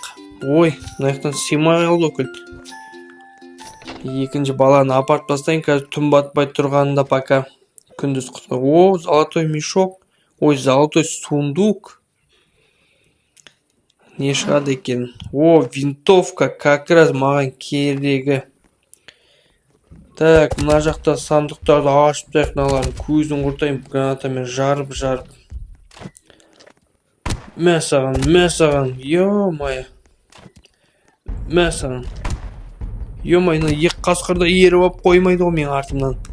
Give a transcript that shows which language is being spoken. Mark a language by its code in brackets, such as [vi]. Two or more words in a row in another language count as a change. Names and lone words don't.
[kk] Ой, мына жақтан сыймай қалды ғой кілт. Екінші баланы апарып тастайын. Қазір түн батпай тұрғанында пока күндіз құтқар. [ru] О, золотой мешок. Ой, золотой сундук. [kk] Не шығады екен? [ru] О, винтовка, как раз [kk] маған керегі. Так, мына жақта сандықтарды ашып таяқ, мыналарын көзін құртайын, гранатамен жарып. Мә саған, ё-майо. Мә саған. Ё-майо, екі қасқырды еріп алып қоймайды ғой мен артымнан.